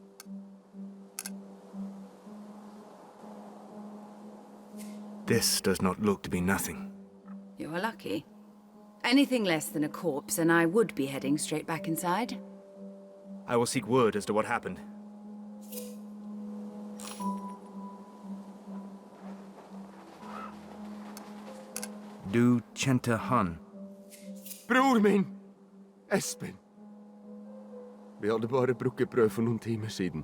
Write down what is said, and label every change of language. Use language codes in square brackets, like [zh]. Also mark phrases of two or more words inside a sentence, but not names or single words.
[en] This does not look to be nothing. You are lucky. Anything less than a corpse, and I would be heading straight back inside. I will seek word as to what happened. [no] Du kjente han. Bror min! Espen. Vi hadde bare brukket brød for noen timer siden.